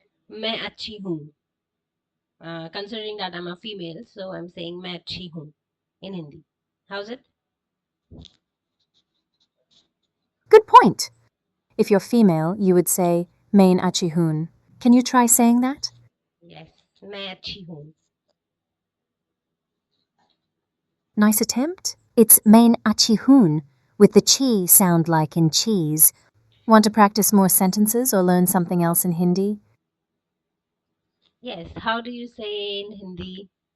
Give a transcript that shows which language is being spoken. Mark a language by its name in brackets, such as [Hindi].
[Hindi] मैं अच्छी हूँ. [English] Considering that I'm a female, so I'm saying [Hindi] मैं अच्छी हूँ [English] in Hindi. How's it? Good point! If you're female, you would say [Hindi] main achi hoon. [English] Can you try saying that? [Hindi] Yes, मैं अच्छी हूँ. [English] Nice attempt. It's [Hindi] main achi hoon, [English] with the chi sound like in cheese. Want to practice more sentences or learn something else in Hindi? Yes, how do you say in Hindi?